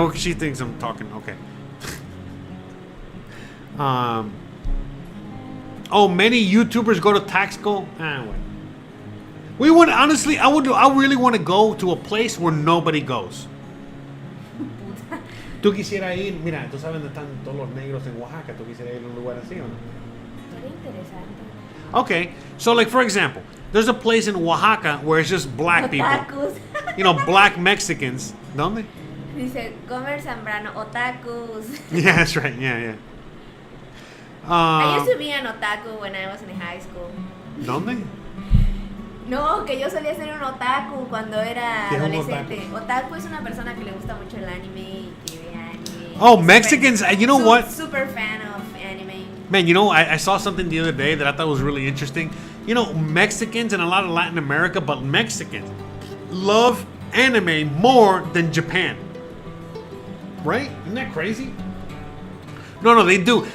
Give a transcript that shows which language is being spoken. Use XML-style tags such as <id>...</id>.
<en>Well, she thinks I'm talking. Okay. Many YouTubers go to Taxco. Wait. We would honestly, I really want to go to a place where nobody goes.</en> <es>Tú quisieras ir, mira, tú sabes dónde están todos los negros en Oaxaca. Tú quisieras ir a un lugar así o no? Sería interesante.</es> <en>Okay, so like for example, there's a place in Oaxaca where it's just black people. Otakus. Black Mexicans. ¿Dónde?</en> <es>Dice, Comer Zambrano, otakus.</es> <en>Yeah, that's right. Yeah. I used to be an otaku when I was in high school.</en> <es>¿Dónde? No, que yo solía ser un otaku cuando era ¿Qué es un adolescente. Otaku es una persona que le gusta mucho el anime y que ve anime.</es> <en>Oh, Mexicans, you know what? Super fan of anime. Man, I saw something the other day that I thought was really interesting. Mexicans and a lot of Latin America, but Mexicans love anime more than Japan. Right? Isn't that crazy? No, they do.</en>